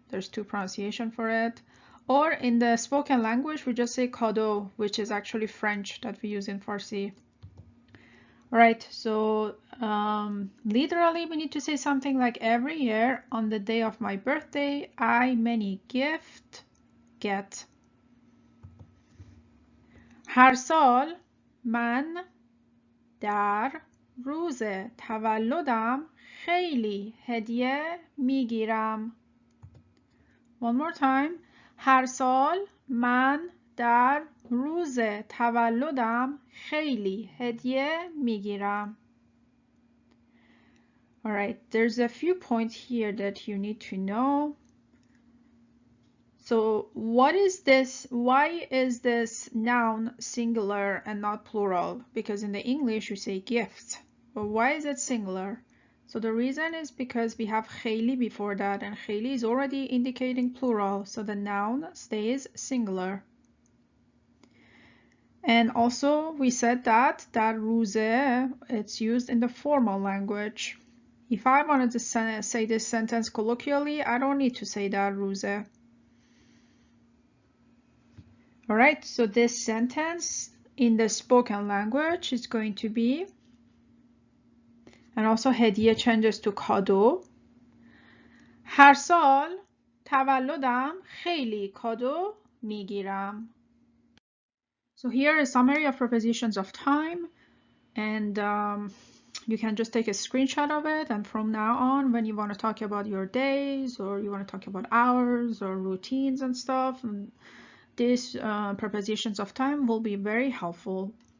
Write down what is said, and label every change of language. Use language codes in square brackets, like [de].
[en] There's two pronunciation for it. Or in the spoken language, we just say cadeau, which is actually French that we use in Farsi. All right, so literally we need to say something like every year on the day of my birthday, I many gift get. [fa] هر سال من در روز تولدم خیلی هدیه میگیرم. [en] One more time. [fa] هر سال من در روز تولدم خیلی هدیه میگیرم. [en] All right, there's a few points here that you need to know. So what is this? Why is this noun singular and not plural? Because in the English you say gift, but why is it singular? So the reason is because we have خیلی before that, and خیلی is already indicating plural, so the noun stays singular. And also we said that روزه, it's used in the formal language. If I wanted to say this sentence colloquially, I don't need to say that روزه. All right, so this sentence in the spoken language is going to be, and also هدیه changes to کادو. [fa] هر سال تولدم خیلی کادو میگیرم. [en] So here is a summary of prepositions of time, and you can just take a screenshot of it, and from now on when you want to talk about your days or you want to talk about hours or routines and stuff, and these prepositions of time will be very helpful.